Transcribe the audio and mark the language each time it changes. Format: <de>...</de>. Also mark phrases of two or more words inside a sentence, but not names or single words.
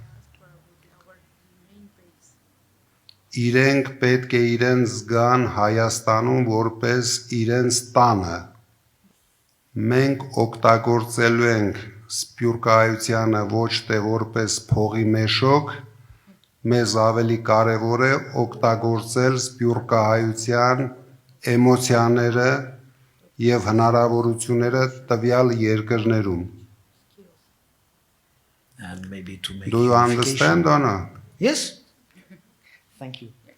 <hy>Իրենք պետք է իրենց զգան Հայաստանում որպես իրենց տանը։ Մենք օգտագործելու ենք սփյուռքահայությանը ոչ թե որպես փողի մեշոք, մեզ ավելի կարևոր է օգտագործել սփյուռքահայության էմոցիաները եւ հնարավորությունները տվյալ երկրներում։</hy> <en>And maybe to make Do you understand or not? Yes. Thank you.</en>